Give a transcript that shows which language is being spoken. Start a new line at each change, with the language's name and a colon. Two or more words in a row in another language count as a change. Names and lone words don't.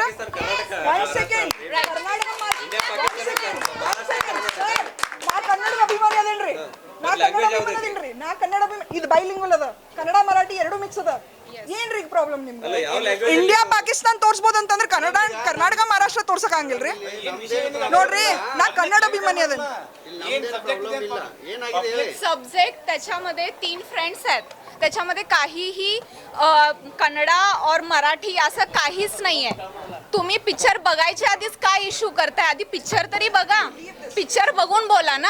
Kannada: ಒಂದ್ ಸೆಕೆಂಡ್, ನಾ ಕನ್ನಡದ ಅಭಿಮಾನಿ ಅದೇನ್ರಿ, ನಾ ಕನ್ನಡ ಅಭಿಮಾನಿ. ಇದು ಬೈಲಿಂಗ್ವಲ್ ಅದ, ಕನ್ನಡ ಮರಾಠಿ ಎರಡು ಮಿಕ್ಸ್ ಅದ. ಏನ್ರಿ ಪ್ರಾಬ್ಲಮ್ ನಿಮ್ಗೆ? ಇಂಡಿಯಾ ಪಾಕಿಸ್ತಾನ ತೋರ್ಸ್ಬೋದು ಅಂತಂದ್ರೆ ಕರ್ನಾಟಕ ಮಹಾರಾಷ್ಟ್ರ ತೋರ್ಸಕ್ ಹಂಗಿಲ್ರಿ? ನೋಡ್ರಿ, ನಾ ಕನ್ನಡ ಅಭಿಮಾನಿ ಅದೇನ್.
Marathi: सब्जेक्ट त्याच्यामध्ये 3 फ्रेंड्स आहेत, त्याच्यामध्ये काहीही कन्नडा और मराठी असं काहीच नाहीये. तुम्ही पिक्चर बघायच्या आधीच काय इश्यू करताय? आधी पिक्चर तरी बघा, पिक्चर बघून बोला ना.